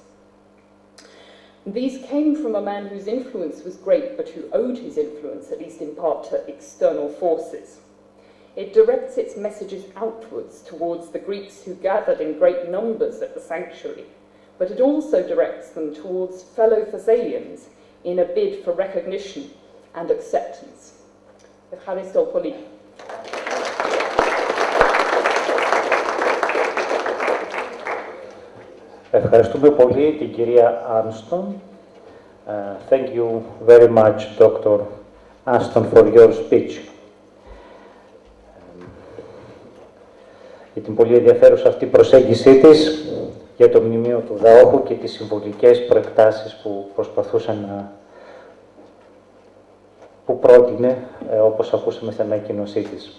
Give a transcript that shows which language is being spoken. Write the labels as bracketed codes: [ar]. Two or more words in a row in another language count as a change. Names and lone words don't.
[en] These came from a man whose influence was great, but who owed his influence, at least in part, to external forces. It directs its messages outwards towards the Greeks who gathered in great numbers at the sanctuary, but it also directs them towards fellow Thessalians in a bid for recognition and acceptance. [el] Ευχαριστώ πολύ. Ευχαριστούμε πολύ την κυρία Armstrong. [en] Thank you very much, Dr. Armstrong, for your speech. [el] Για την πολύ ενδιαφέρουσα αυτή προσέγγιση της για το μνημείο του Δαόχου και τις συμβολικές προεκτάσεις που προσπαθούσε που πρότεινε, όπως ακούσαμε στην ανακοίνωσή της.